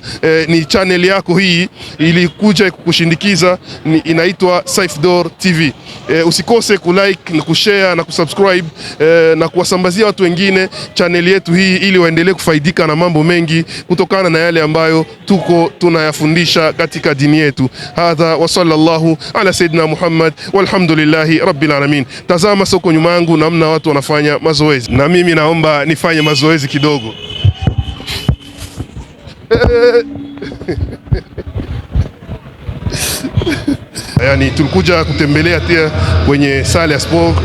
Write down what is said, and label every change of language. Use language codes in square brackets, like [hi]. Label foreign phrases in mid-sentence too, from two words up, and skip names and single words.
[sw] Ni channel yako hii ilikuja kukushindikiza, inaitwa Saif Dor TV. Usikose kulike na kushare na kusubscribe na kuwasambazia watu wengine channel yetu hii, ili waendelee kufaidika na mambo mengi kutokana na yale ambayo tunayafundisha katika dini yetu. [ar] هذا وصلى الله على سيدنا محمد والحمد لله رب العالمين. [sw] Tazama soko nyuma yangu namna watu wanafanya mazoezi, na mimi naomba nifanye mazoezi kidogo. Yani tulikuja kutembelea pia kwenye sala ya sport.